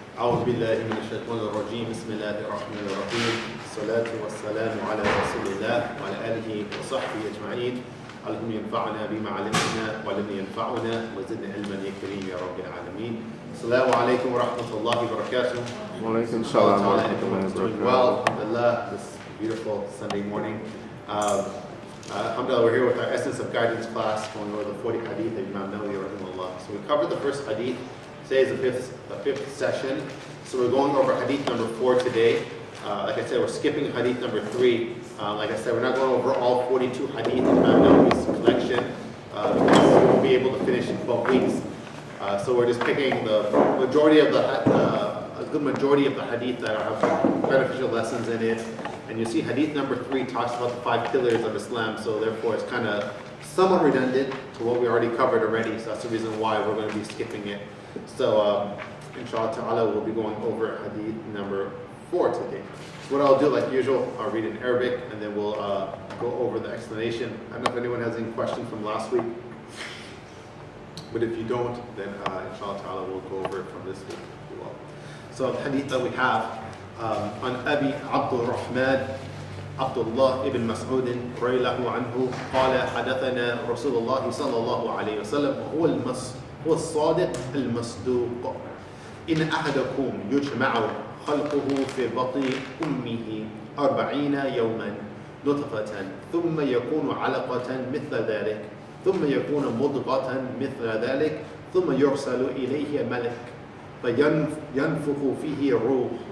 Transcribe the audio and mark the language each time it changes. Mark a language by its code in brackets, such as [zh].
[ar] أعوذ بالله من الشيطان الرجيم بسم الله الرحمن الرحيم الصلاة والسلام على رسول الله وعلى آله وصحبه أجمعين اللهم ينفعنا بما علمنا وعلم ينفعنا وزدنا علما يا كريم يا رب العالمين. السلام عليكم ورحمة الله وبركاته. Walaikum salam wa rahmatullahi wa [en] Doing [ar] barakatuh. [en] well, alhamdulillah, this beautiful Sunday morning. Alhamdulillah, we're here with our Essence of Guidance class, going over the 40 Hadith of Imam Nawawi rahimahullah. So we covered the first Hadith. Today is the fifth session. So we're going over Hadith number 4 today. Like I said, we're skipping Hadith number 3. Like I said, we're not going over all 42 Hadith in Imam Nawawi's collection because we won't be able to finish in 12 weeks. So we're just picking the majority of a good majority of the Hadith that have beneficial lessons in it. And you see Hadith number 3 talks about the 5 pillars of Islam, so therefore it's kind of somewhat redundant to what we already covered already, so that's the reason why we're going to be skipping it. So inshallah ta'ala we'll be going over Hadith number 4 today. So what I'll do, like usual, I'll read in Arabic and then we'll go over the explanation. I don't know if anyone has any questions from last week, but if you don't, then inshallah ta'ala we'll go over it from this week as well. So the Hadith that we have [ar] عن أبي عبد الرحمن عبد الله بن مسعود رضي الله عنه قال حدثنا رسول الله صلى الله عليه وسلم وهو هو الصادق المصدوق إن أحدكم يجمع خلقه في بطن أمه 40 يوما نطفة ثم يكون علقة مثل ذلك ثم يكون مضغة مثل ذلك ثم يرسل إليه ملك فينفخ فيه الروح